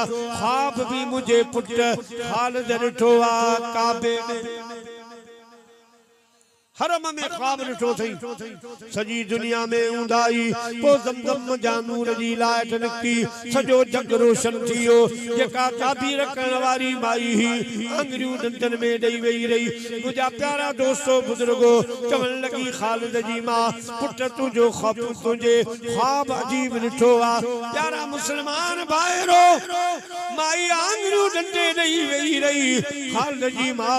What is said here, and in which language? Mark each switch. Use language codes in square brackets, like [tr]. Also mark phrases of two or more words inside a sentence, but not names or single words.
[sd] ख्वाब बि मुंहिंजे पुट ख़ालिद ॾिठो आहे, काबे में। हरम में ख्वाब ॾिठो थई सॼी दुनिया में ऊंदाई पो ज़मज़म जा नूर जी लाइट निकती सॼो जग रोशन थी वियो जेका ताबीर करण वारी माई ही अंगरियूं दंदन में ॾेई वेई रही मुंहिंजा प्यारा दोस्तो बुज़ुर्गो चवण लगी ख़ालिद जी मां पुट तुंहिंजो तुंहिंजे ख्वाब अजीब ॾिठो आहे प्यारा मुस्लमान भाइरो माई आंगरियूं दंदे ॾेई वेई रही ख़ालिद जी मां